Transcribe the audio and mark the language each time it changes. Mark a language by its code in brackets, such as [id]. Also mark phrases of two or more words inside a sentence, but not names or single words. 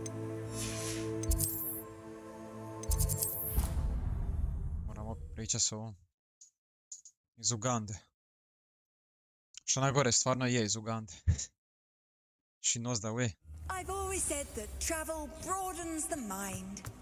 [hr] Moramo pričati s ovom. Iz Ugande. Što najgore, stvarno je iz Ugande. [en] She knows the way. I've always said that travel broadens the mind.